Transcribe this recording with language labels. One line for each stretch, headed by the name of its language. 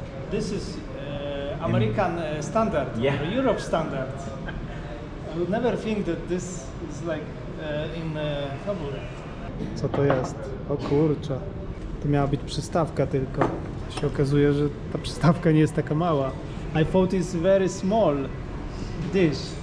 English: This is American standard, Yeah. or Europe standard. I would never think that this is like in Kabul.
Polish: Co to jest? O kurczę. To miała być przystawka tylko. Się okazuje, że ta przystawka nie jest taka mała.
English: I thought it's very small dish.